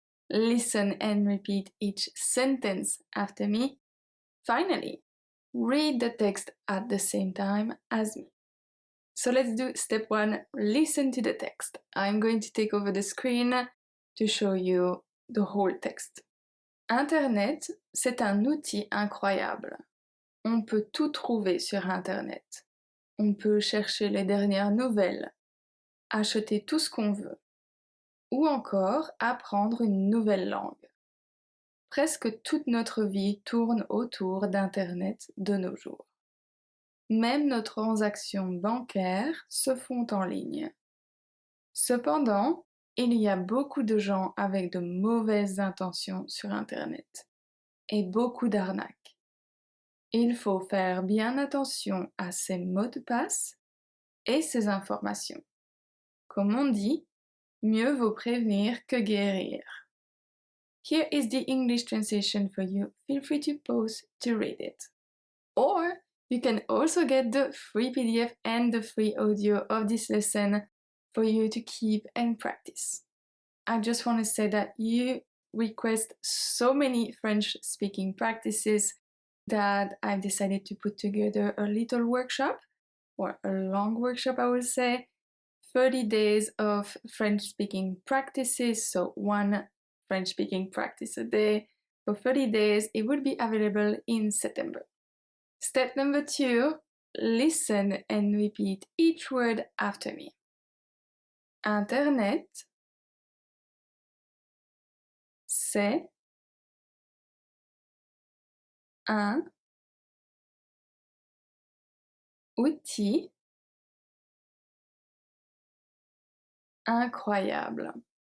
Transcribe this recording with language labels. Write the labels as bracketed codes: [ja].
[en] Listen and repeat each sentence after me. Finally, read the text at the same time as me. So let's do step 1, listen to the text. I'm going to take over the screen to show you the whole text. [fr] Internet, c'est un outil incroyable. On peut tout trouver sur Internet. On peut chercher les dernières nouvelles, acheter tout ce qu'on veut, ou encore apprendre une nouvelle langue. Presque toute notre vie tourne autour d'Internet de nos jours. Même nos transactions bancaires se font en ligne. Cependant, il y a beaucoup de gens avec de mauvaises intentions sur Internet et beaucoup d'arnaques. Il faut faire bien attention à ses mots de passe et ses informations. Comme on dit, mieux vaut prévenir que guérir. [en] Here is the English translation for you. Feel free to pause to read it. Or you can also get the free PDF and the free audio of this lesson for you to keep and practice. I just want to say that you request so many French speaking practices that I've decided to put together a little workshop, or a long workshop I would say, 30 days of French speaking practices, so one French speaking practice a day for 30 days. It will be available in September. Step number 2, listen and repeat each word after me. [fr] Internet, c'est un outil incroyable.